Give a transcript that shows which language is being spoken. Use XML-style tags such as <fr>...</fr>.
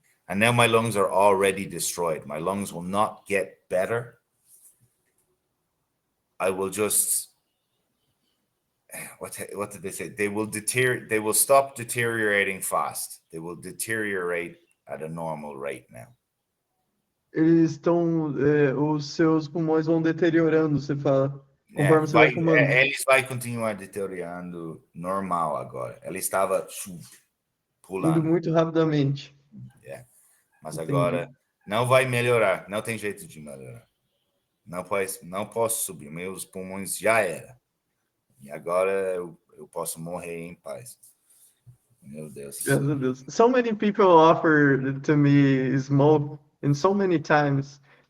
<en>and now my lungs are already destroyed. My lungs will not get better. I will just what did they say? They will deteriorate. They will stop deteriorating fast. They will deteriorate at a normal rate now.</en> <pt>eles estão os seus pulmões vão deteriorando, você fala, É, conforme você vai fumando. eles vai continuar deteriorando normal agora. Ela estava Indo pulando, muito rapidamente. é. Mas Entendi. agora não vai melhorar. Não tem jeito de melhorar. Não posso subir. Meus pulmões já era. E agora eu posso morrer em paz. Meu Deus. Graças a Deus.</pt> <en>So many people offered to me smoke, and so many times.</en>